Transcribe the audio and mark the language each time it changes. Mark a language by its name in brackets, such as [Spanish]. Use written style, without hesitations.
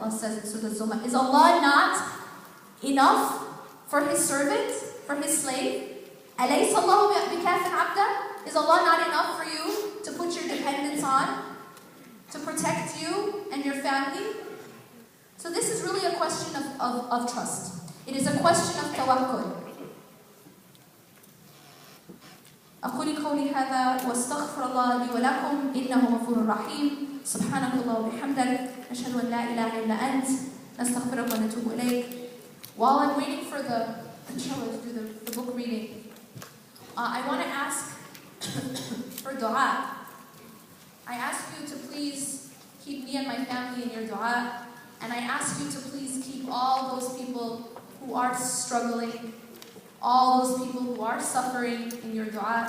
[English] Allah says in Surah Al-Zumar, is Allah not enough for His servant, for His slave? [Arabic] أَلَيْسَ اللَّهُ بِكَافٍ عَبْدًا. [English] Is Allah not enough for you to put your dependence on, to protect you and your family? So this is really a question of trust. It is a question of tawakkul. [Arabic] أقول قولي هذا واستغفر الله لي ولكم إنه غفور رحيم. سبحانك الله وبحمدك نشهد أن لا إله إلا أنت نستغفرك ونتوب إليك. [English] While I'm waiting for the inshallah to do the book reading, I want to ask for dua. I ask you to please keep me and my family in your dua, and I ask you to please keep all those people who are struggling, all those people who are suffering in your dua.